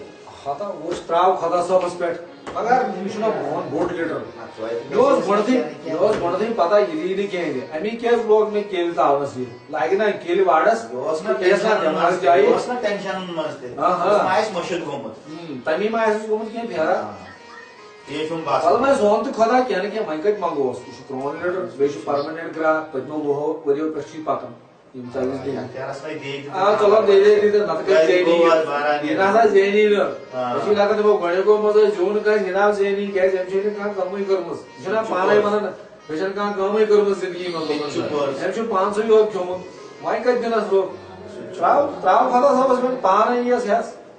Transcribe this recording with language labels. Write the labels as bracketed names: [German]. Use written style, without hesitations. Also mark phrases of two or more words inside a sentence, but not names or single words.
[Kashmiri] ہتا وٕچھ تراو خۄدا صٲبس پٮ۪ٹھ مگر یہِ چھُنہ بہن بوٚڑ لیٖڈر مےٚ اوس گۄڈٕنٮ۪تھٕے پتہ یہِ دی نہٕ کینٛہہ تہِ امی کیٛازِ لوگ مےٚ کیلہِ تاونس یہِ لاگہِ نا کیلہِ واڈس دٮ۪ماغس جایہِ اوس نہ ٹینشنن منٛز تہِ ما آسہِ مٔشِد گوٚمُت تمی ما آسٮ۪س گوٚمُت کینٛہہ پھیرا تی چھُم پتہٕ باسان مےٚ زون تہٕ خۄدا کینٛہہ نہٕ کینٛہہ وۄنۍ کتہِ منگوس یہِ چھُ پرون لیٖڈر بیٚیہِ چھُ پرمننٹ گراک پٔتمیو 2 ؤرۍیو پٮ۪ٹھ چھُ یہِ پکان یِم تٲویٖز دِنۍ آ [Urdu] چلو دے دے [Kashmiri] نتہٕ کتہِ زینی یہِ نہ ہسا زینی نہٕ أسۍ چھِ لگان دپو گۄڈنیُکو منٛز ٲسۍ زیوٗن کٲنٛسہِ یہِ نہ حظ زینی کیٛازِ أمۍ چھےٚ نہٕ کانٛہہ کٲمٕے کٔرمٕژ یہِ چھُنہ پانے ونان مےٚ چھنہٕ کانٛہہ کٲمٕے کٔرمٕژ زندگی منٛز أمۍ چھُ پانسٕے یوت کھیوٚمُت وۄنۍ کتہِ دِنس روٚف تراو خۄدا صٲبس پٮ۪ٹھ پانے یِیَس ہٮ۪س